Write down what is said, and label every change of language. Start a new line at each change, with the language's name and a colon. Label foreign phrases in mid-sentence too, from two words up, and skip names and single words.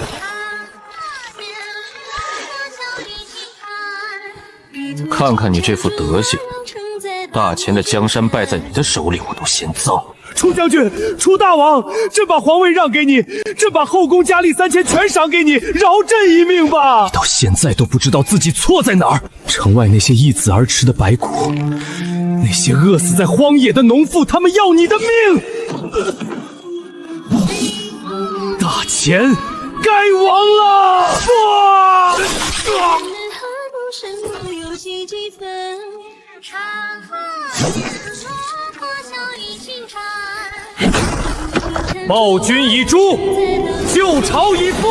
Chinese: 看看你這副德行，大錢的江山敗在你的手裡，我都嫌髒。楚將軍，楚大王，朕把皇位讓給你，朕把後宮佳麗3000全賞給你，饒朕一命吧！你到現在都不知道自己錯在哪兒。城外那些一子而吃的白骨，那些餓死在荒野的農婦，他們要你的命！大錢該亡了！暴君已誅，舊朝已復。